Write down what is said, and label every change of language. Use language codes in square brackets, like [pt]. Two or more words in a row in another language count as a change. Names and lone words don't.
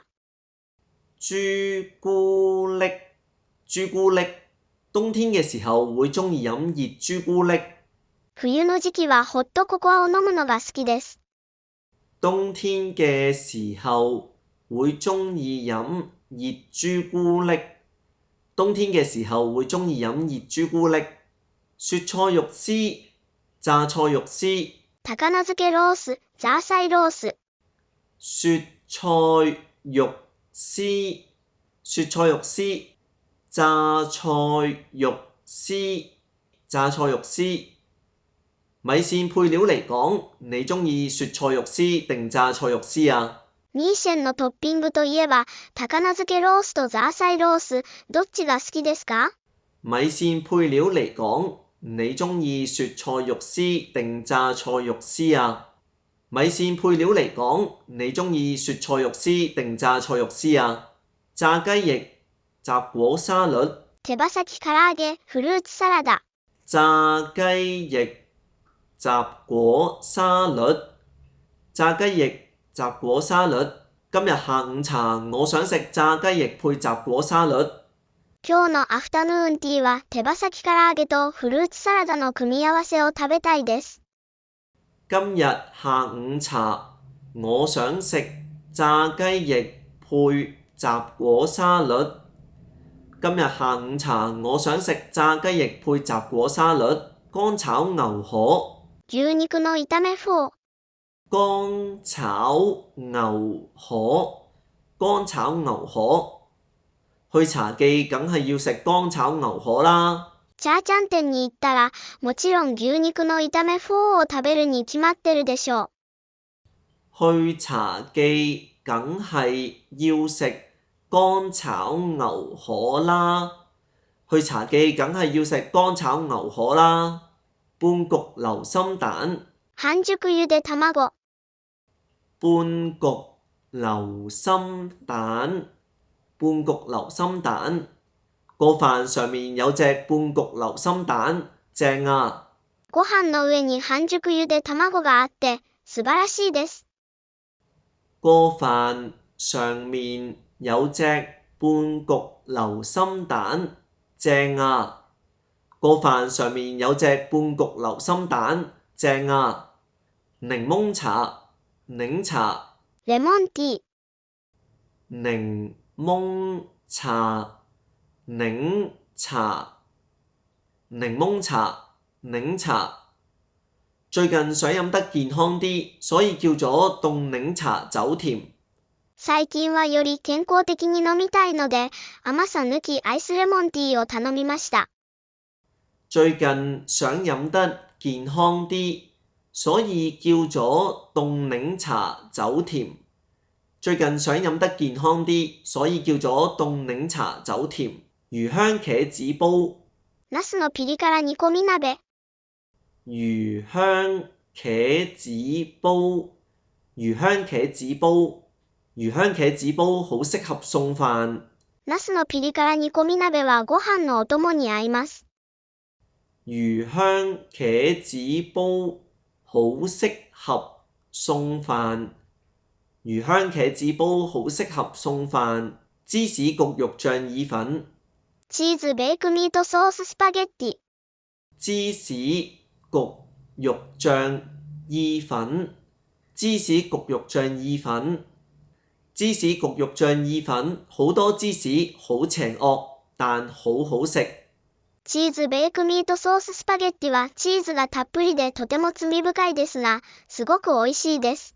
[yue] 朱古力。朱古力。冬天嘅時候會鍾意飲熱朱古力。 [ja] 冬の時期はホットココアを飲むのが好きです。 [yue] 冬天嘅時候會鍾意飲熱朱古力。冬天嘅時候會鍾意飲熱朱古力。雪菜肉絲、榨菜肉絲。 [ja] 高菜漬けロース、ザーサイロース。 [yue] 雪菜肉絲、雪菜肉絲、榨菜肉絲、榨菜肉絲。米線配料嚟講，你鍾意雪菜肉絲定榨菜肉絲啊？ [ja] ミーシェンのトッピングといえば、高菜漬けロースとザーサイロース、どっちが好きですか？ [yue] 米線配料嚟講，你鍾意雪菜肉絲定榨菜肉絲啊？米線配料嚟講，你鍾意雪菜肉絲定榨菜肉絲啊？炸雞翼、雜果沙律。 [ja] 手羽先唐揚げ、フルーツサラダ。 [yue] 炸雞翼、雜果沙律。炸雞翼、雜果沙律。今日下午茶我想食炸雞翼配雜果沙律。 [ja] 今日のアフタヌーンティーは手羽先唐揚げとフルーツサラダの組み合わせを食べたいです。 [yue] 今日下午茶我想食炸雞翼配雜果沙律。今日下午茶我想食炸雞翼配雜果沙律。乾炒牛河。 [ja] 牛肉の炒めフォー。 [yue] 乾炒牛河。乾炒牛河。去茶記梗係要食乾炒牛河啦。 [ja] チャーチャン店に行ったら、もちろん牛肉の炒めフォーを食べるに決まってるでしょ [yue] 去茶記梗係要食乾炒牛河啦。去茶記梗係要食乾炒牛河啦。半焗流心蛋。 [ja] 半熟ゆで卵。 [yue] 半焗流心蛋。半焗流心蛋。個飯上面有隻半焗流心蛋，正啊！ [ja] ご飯の上に半熟ゆで卵があって、素晴らしいです。 [yue] 個飯上面有隻半焗流心蛋，正啊！個飯上面有隻半焗流心蛋，正啊！檸檬茶、檸茶。 [ja] レモンティー。 [yue] 檸檬茶。檸茶、檸檬茶、檸茶。最近想飲得健康啲，所以叫咗凍檸茶走甜。 [ja] 最近はより健康的に飲みたいので、甘さ抜きアイスレモンティーを頼みました。 [yue] 最近想飲得健康啲，所以叫咗凍檸茶走甜。最近想飲得健康啲，所以叫咗凍檸茶走甜。魚香茄子煲。 [ja] ナスのピリ辛煮込み鍋。 [yue] 魚香茄子煲。魚香茄子煲。魚香茄子煲好適合餸飯。 [ja] ナスのピリ辛煮込み鍋はご飯のお供に合います。 [yue] 魚香茄子煲好適合餸飯。魚香茄子煲好適合餸飯。芝士焗肉醬意粉。 [ja] チーズベイクミートソーススパゲッティ。 [yue] 芝士焗肉醬意粉。芝士焗肉醬意粉。芝士焗肉醬意粉好多芝士，好邪惡，但好好食。 [ja] チーズベイクミートソーススパゲッティはチーズがたっぷりでとても罪深いですが、すごく美味しいです。